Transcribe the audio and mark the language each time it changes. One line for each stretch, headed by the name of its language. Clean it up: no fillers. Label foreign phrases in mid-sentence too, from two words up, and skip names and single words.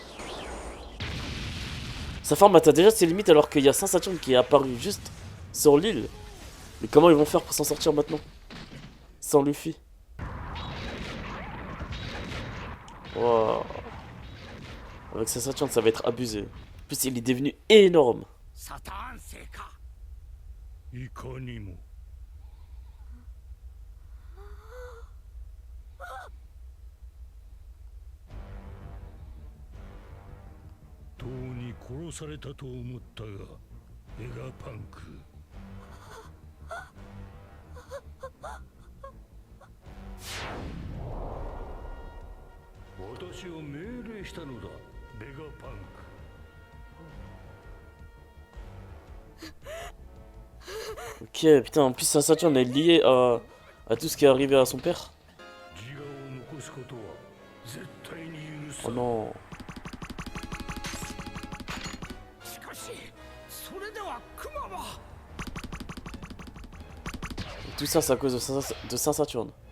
French: Sa forme atteint déjà ses limites alors qu'il y a Saint-Saturne qui est apparu juste sur l'île. Mais comment ils vont faire pour s'en sortir maintenant? Sans Luffy. Wow. Avec Saint-Saturne ça va être abusé. En plus il est devenu énorme.
Japanese: とうに殺されたと思ったが、ベガパンク。私を命令したのだ、ベガパンク。
French: Ok, putain, en plus Saint-Saturne est lié à tout ce qui est arrivé à son père. Oh non. Et tout ça, c'est à cause de Saint-Saturne.